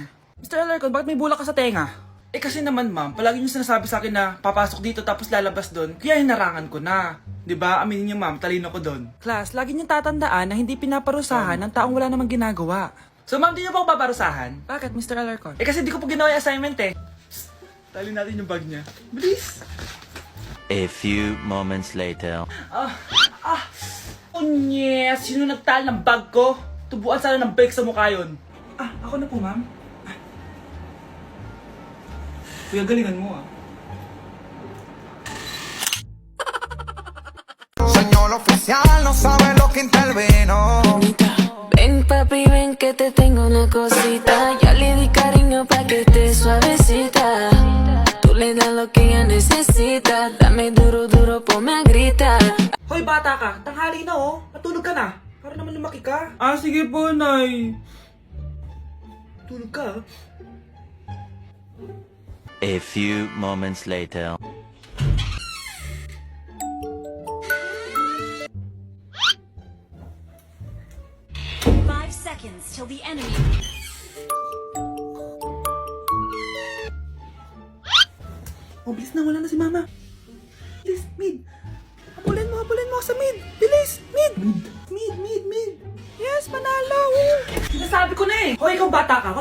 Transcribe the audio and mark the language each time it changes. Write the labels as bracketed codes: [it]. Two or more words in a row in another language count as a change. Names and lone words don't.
[tl] Alarcon, bakit may bulak ka sa tenga? Eh kasi naman ma'am, palagi niyo sinasabi sa akin na papasok dito tapos lalabas doon, kaya hinarangan ko na. 'Di ba? Aminin niyo ma'am, talino ko doon. Class, lagi niyo tatandaan na hindi pinaparusahan ng taong wala namang ginagawa. So ma'am, di niyo po ako paparusahan? Bakit, Mr. Alarcon? Eh kasi di ko po ginawa yung assignment eh. Psst, tali natin yung bag niya. Bilis! [en] A few moments later. [tl] Unyes! Sino nagtal ng bag ko? Tubuan sana ng bike sa mukha yun. Ako na po, ma'am. Kuya, galingan mo ah. [es] Señor oficial, no sabe lo que intervino. Ven papi, ven que te tengo una cosita. Ya le di cariño pa' que esté suavecita. Tú le das lo que ella necesita. Dame duro, duro, ponme a gritar. [tl] Hoy, bata ka. Tanghali na oh. Matulog ka na. Para naman lumaki ka. Sige po, Nay. Tulog ka. [en] A few moments later. Till the enemy. [tl] Oh, bilis na. Wala na si Mama. Bilis, mid. Habulin mo sa mid. Bilis, mid. Mid. Yes, manalo. Sinasabi ko na eh. Hoy, ikaw bata ka.